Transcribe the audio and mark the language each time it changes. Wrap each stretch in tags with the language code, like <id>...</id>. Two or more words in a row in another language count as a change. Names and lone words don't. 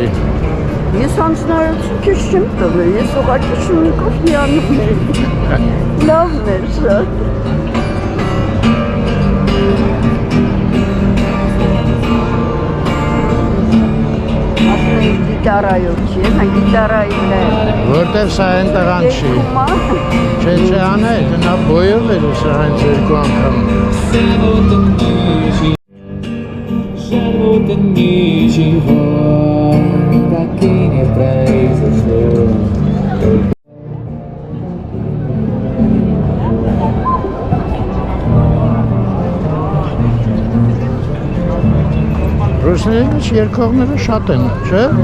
<hy>Ես հանձնարարություն քեզ չեմ տվել, ես ուղղակի շունիկով հիանում եմ։ Լավն է շատ։ Գիտարայով չի, հա գիտարայի վրա։ Որտև սա են տղան չի։ Չէ, անայդ, նա բոյով էր ու սա հենց երկու անգամ։</hy> <ru>Жалко ничего так и не произошло.</ru> <hy>Ռուսների մեջ երկողները շատ են, չէ։</hy>